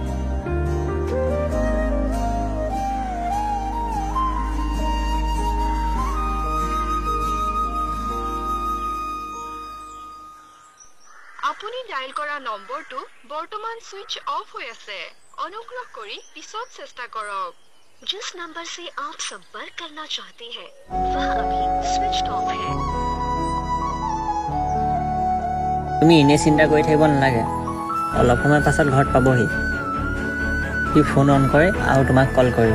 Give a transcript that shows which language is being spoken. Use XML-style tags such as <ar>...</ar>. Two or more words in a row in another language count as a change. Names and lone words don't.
<as>আপুনি ডায়েল কৰা নম্বৰটো বৰ্তমান</as> <en>switch off</en> <as>হৈ আছে। অনুগ্ৰহ কৰি পিছত চেষ্টা কৰক।</as> <hi>जिस नंबर से आप संपर्क करना चाहते हैं वह अभी</hi> <en>switch off</en> <hi>है।</hi> <as>তুমি এনেই চিন্তা কৰি থাকিব নালাগে, অলপ সময় পাছত ঘৰত পাবহি। সি ফোন অন কৰে আৰু তোমাক কল কৰিব।</as>